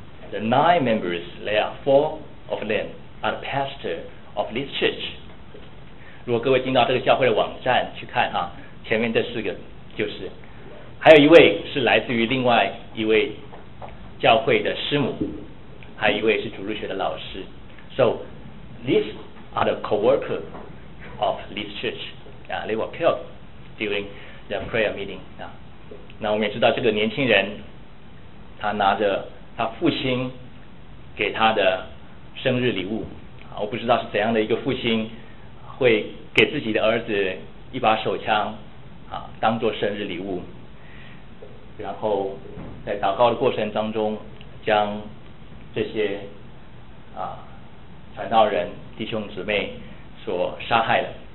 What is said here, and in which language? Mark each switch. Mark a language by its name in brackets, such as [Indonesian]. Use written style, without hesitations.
[English] The nine members, there are four of them are the pastor of this church. [Chinese] 如果各位进到这个教会的网站去看哈，前面这四个就是，还有一位是来自于另外一位教会的师母，还有一位是主日学的老师。 [English] So these are the co-workers of this church. Yeah, they were killed during the prayer meeting. [Chinese] 那我们也知道这个年轻人，他拿着他父亲给他的生日礼物，我不知道是怎样的一个父亲会给自己的儿子一把手枪啊，当做生日礼物，然后在祷告的过程当中将这些啊传道人弟兄姊妹所杀害的。